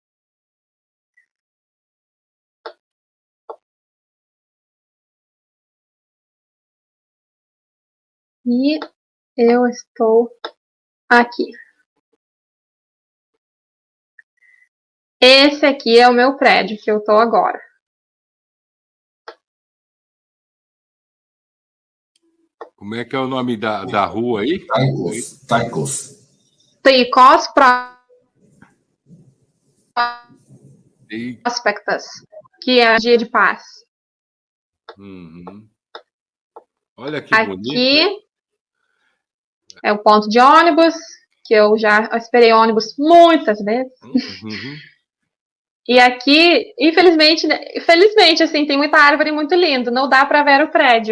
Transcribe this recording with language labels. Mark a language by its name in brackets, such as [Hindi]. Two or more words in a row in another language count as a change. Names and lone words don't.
[Portuguese] E eu estou aqui. Esse aqui é o meu prédio que eu estou agora. Como é que é o nome da rua aí? Taikos. Tricós Prospectus, que é dia de paz. Uhum. Olha que Aqui bonito. é o ponto de ônibus, que eu já esperei ônibus muitas vezes. Uhum. E aqui, infelizmente, assim, tem muita árvore muito linda, não dá para ver o prédio.